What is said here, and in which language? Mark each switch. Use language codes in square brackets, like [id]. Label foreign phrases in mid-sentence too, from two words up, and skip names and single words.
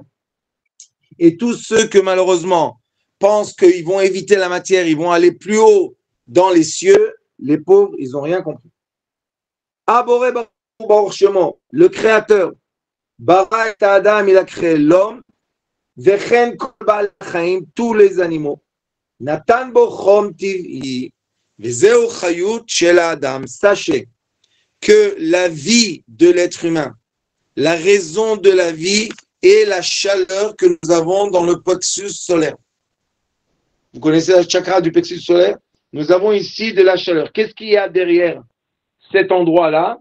[fr] Et tous ceux que malheureusement pensent qu'ils vont éviter la matière, ils vont aller plus haut dans les cieux, les pauvres, ils n'ont rien compris. [he] הבורא ברוך שמו, [fr] le créateur, [he] ברא את האדם, [fr] il a créé l'homme, [he] וכן כל בעל חיים, [fr] tous les animaux, [he] נתן בו חום טבעי וזהו חיות של אדם. [fr] Sachez que la vie de l'être humain, la raison de la vie est la chaleur que nous avons dans le plexus solaire. Vous connaissez la chakra du plexus solaire? Nous avons ici de la chaleur. Qu'est-ce qu'il y a derrière cet endroit-là?